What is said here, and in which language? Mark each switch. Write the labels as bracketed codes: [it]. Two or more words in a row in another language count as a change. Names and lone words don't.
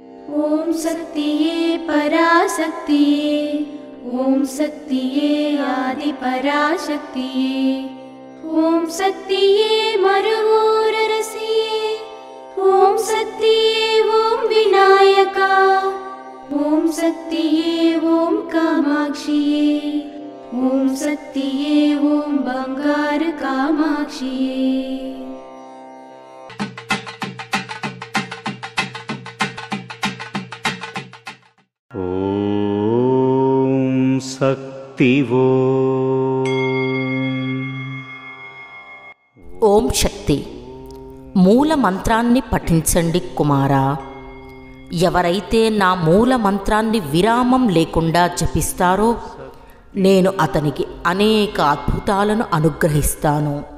[ta] ஓம் சக்தியே பராசக்தியே, ஓம் சக்தியே ஆதி பராசக்தியே, ஓம் சக்தியே மருவூர் அரசியே, ஓம் சக்தியே ஓம் விநாயகா, ஓம் சக்தியே ஓம் காமாட்சியே, ஓம் சக்தியே ஓம் பங்காரு காமாட்சியே। ஓம் சக்தி [te] ఓం శక్తి మూల మంత్రాన్ని పఠించండి కుమారా. ఎవరైతే నా మూల మంత్రాన్ని విరామం లేకుండా జపిస్తారో నేను అతనికి అనేక అద్భుతాలను అనుగ్రహిస్తాను.